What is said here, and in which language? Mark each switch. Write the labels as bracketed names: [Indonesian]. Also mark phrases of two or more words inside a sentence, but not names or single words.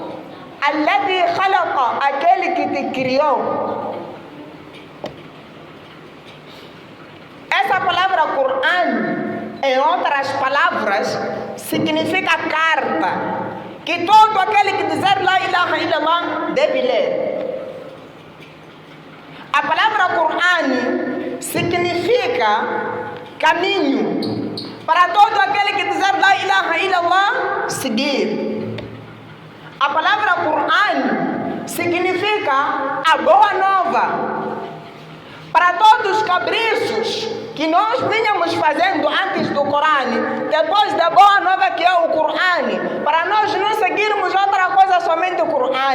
[Arabic] الذي خلق, [Portuguese] aquele que te criou. Essa palavra Corão, em outras palavras, significa carta, que todo aquele que dizer [Arabic] لا إله إلا الله [Portuguese] deve ler. A palavra Corão significa caminho, para todo aquele que dizer [Arabic] لا إله إلا الله [Portuguese] seguir. A palavra Corão significa a boa nova, para todos os caprichos que nós vínhamos fazendo antes do Corão, depois da boa nova que é o Corão, para nós não seguirmos outra coisa, somente o Corão.